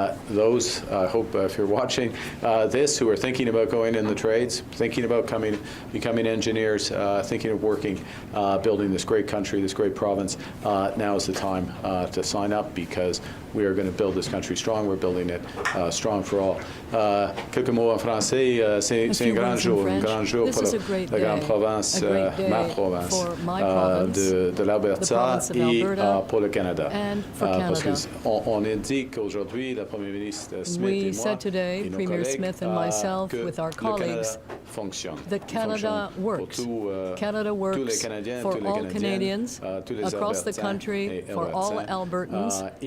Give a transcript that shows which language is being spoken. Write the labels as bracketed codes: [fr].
[en] Those, I hope if you're watching this, who are thinking about going in the trades, thinking about becoming engineers, thinking of working, building this great country, this great province, now is the time to sign up, because we are going to build this country strong. We're building it strong for all. [fr] Quelques mots en français. C'est un grand jour pour la grande province, ma province, de l'Alberta et pour le Canada. [en] And for Canada. [fr] On indique qu'aujourd'hui, la Première ministre Smith [en] We [fr] et moi, [en] said today, Premier Smith and myself, with our colleagues, that Canada works. Canada works for all Canadians across the country, for all Albertans.